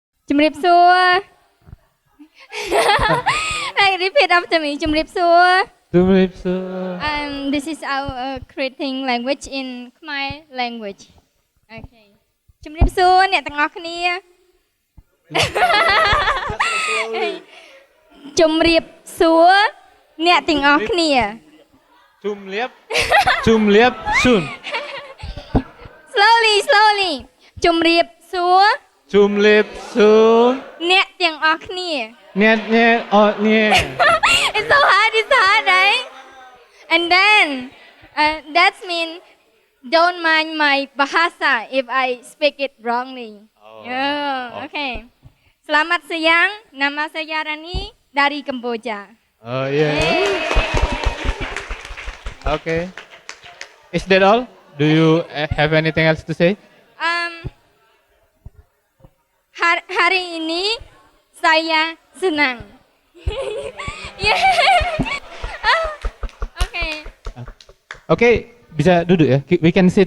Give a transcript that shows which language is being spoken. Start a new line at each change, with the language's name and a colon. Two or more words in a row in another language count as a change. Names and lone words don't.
Khmer: ជំរាបសួរ
English: Like repeat after me
Khmer: ជំរាបសួរ
English: This is our creating language in Khmer language Okay
Khmer: ជំរាបសួរអ្នកទាំងអស់គ្នាជំរាបសួរអ្នកទាំងអស់គ្នា ជំរាបសួរ. Slowly ជំរាបសួរ ជំរាបសួរ. អ្នកទាំងអស់គ្នា Net oh net.
English: It's so hard right And then that means don't mind my bahasa if I speak it wrongly Okay
Indonesian: Selamat siang nama saya Ranny dari Kamboja
English: Oh yeah. Okay. Is that all? Do you have anything else to say?
Indonesian: Hari ini saya senang. Okay, bisa duduk ya.
English: We can sit.